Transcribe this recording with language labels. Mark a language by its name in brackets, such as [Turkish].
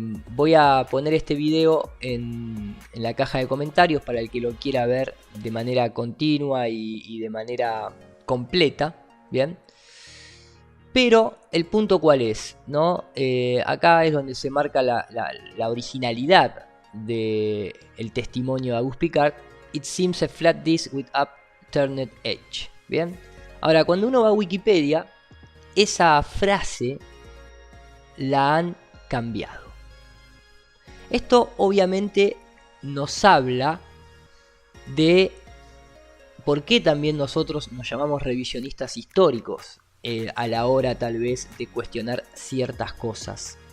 [Spanish] Voy a poner este video en la caja de comentarios para el que lo quiera ver de manera continua y de manera completa, ¿bien? Pero el punto cuál es, ¿no? Acá es donde se marca la originalidad del testimonio de Auguste Piccard. [English] It seems a flat disk with upturned edge, ¿bien? [Spanish] Ahora, cuando uno va a Wikipedia, esa frase la han cambiado. Esto obviamente nos habla de por qué también nosotros nos llamamos revisionistas históricos a la hora tal vez de cuestionar ciertas cosas.